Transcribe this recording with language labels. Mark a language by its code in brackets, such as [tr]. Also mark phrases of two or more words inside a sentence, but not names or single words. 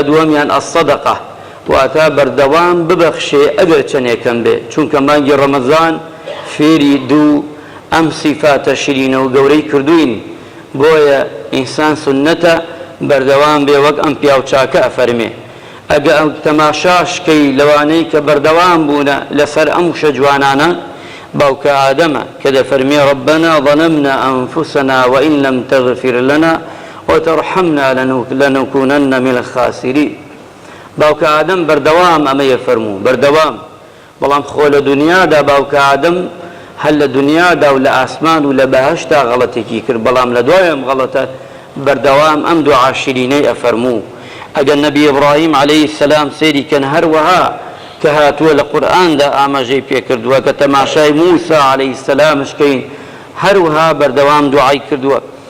[ckb] دووەمیان ئەسەدەقە واتە بەردەوام ببەخشێ ئەگەر چەندێکم بێ چونکە مانگی ڕەمەزان فێری دوو ئەم سیفاتە شیرینە و گەورەی کردوین بۆیە ئینسان سنەتە بەردەوام بێ وەک ئەم پیاو چاکە ئەفەرمێ ئەگە ئەو تەماشاشکەی لەوانەی کە بەردەوام بوونە لەسەر ئەم وشە جوانانە باوکە ئادەمە کە دەفەرمێ [ar] ربنا ظلمنا أنفسنا وإن لم تغفر لنا وترحمنا لنكونن من الخاسرين [ckb] باوکە ئادەم بەردەوام ئەمە یەفەرموو بەردەوام بەڵام خۆ لە دنیادا باوکە ئادەم هەر لە دنیادا و لە ئاسمان و لە بەهەشتا غەڵەتێکی کرد بەڵام لە دوای ئەم غەڵەتە بەردەوام ئەم دوعا شیرینەی ئەفەرموو ئەگەر نەبی ئیبراهیم عەلەیهی السەلام سەیری کەن هەروەها کە هاتووە لە قورئاندا ئاماژەی پێکردووە کە تەماشای موسا عەلەیهی السەلامش کەین هەروەها بەردەوام دوعای کردووە